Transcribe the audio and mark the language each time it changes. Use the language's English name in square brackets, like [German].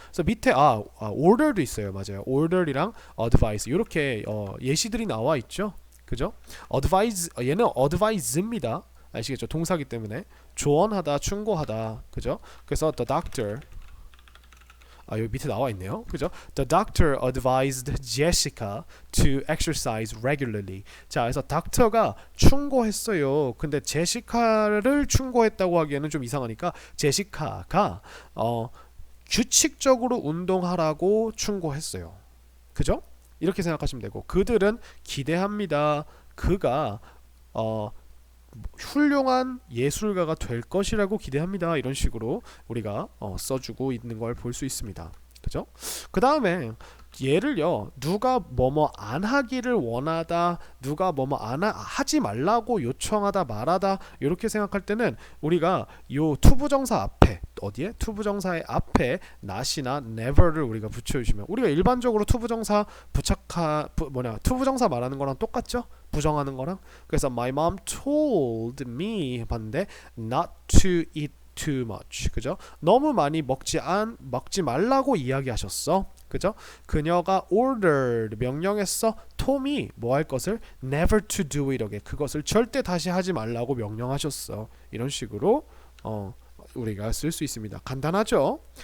[Korean] 그래서 밑에 order도 있어요. 맞아요. order이랑 advice 이렇게 예시들이 나와 있죠. 그죠? advise 얘는 advise입니다. 아시겠죠? 동사기 때문에 조언하다, 충고하다. 그죠? 그래서 the doctor 여기 밑에 나와 있네요. 그죠? [English] The doctor advised Jessica to exercise regularly. [Korean] 자, 그래서 닥터가 충고했어요. 근데 제시카를 충고했다고 하기에는 좀 이상하니까 제시카가 규칙적으로 운동하라고 충고했어요. 그죠? 이렇게 생각하시면 되고 그들은 기대합니다. 그가 훌륭한 예술가가 될 것이라고 기대합니다. 이런 식으로 우리가 써주고 있는 걸 볼 수 있습니다. 그죠? 그 다음에 얘를요, 누가 뭐뭐 안 하기를 원하다, 누가 뭐뭐 하지 말라고 요청하다 말하다, 이렇게 생각할 때는 우리가 요 투부정사 앞에, 어디에? 투부정사의 앞에 not이나 never를 우리가 붙여주시면, 우리가 일반적으로 투부정사 투부정사 말하는 거랑 똑같죠? 부정하는 거랑. [English] 그래서 my mom told me [Korean] 봤는데 [English] not to eat too much. [Korean] 그죠? 너무 많이 먹지 말라고 이야기하셨어. 그죠? 그녀가 ordered 명령했어 톰이 뭐 할 것을 [English] never to do it [Korean] 그것을 절대 다시 하지 말라고 명령하셨어. 이런 식으로 우리가 쓸 수 있습니다. 간단하죠?